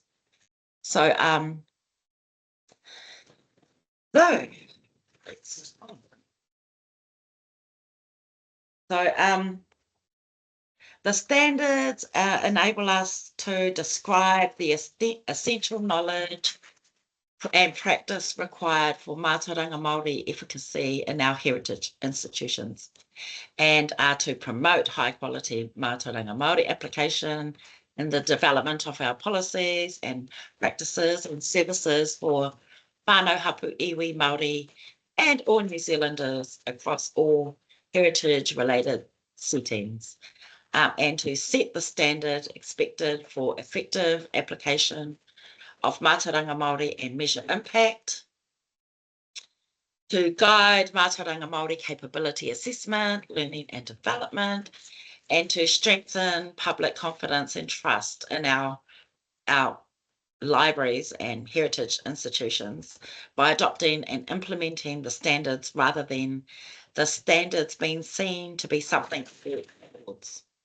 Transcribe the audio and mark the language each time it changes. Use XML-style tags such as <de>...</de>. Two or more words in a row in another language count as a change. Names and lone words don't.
<en>So the standards enable us to describe the essential knowledge and practice required for</en> <mi>mātauranga Māori</mi> <en>efficacy in our heritage institutions, and are to promote high quality</en> <mi>mātauranga Māori</mi> <en>application in the development of our policies and practices and services for</en> <mi>whānau hapu iwi Māori</mi> <en>and all New Zealanders across all heritage-related settings, and to set the standard expected for effective application of</en> <mi>mātauranga Māori</mi> <en>and measure impact, to guide</en> <mi>mātauranga Māori</mi> <en>capability assessment, learning and development, and to strengthen public confidence and trust in our libraries and heritage institutions by adopting and implementing the standards rather than the standards being seen to be something towards.</en>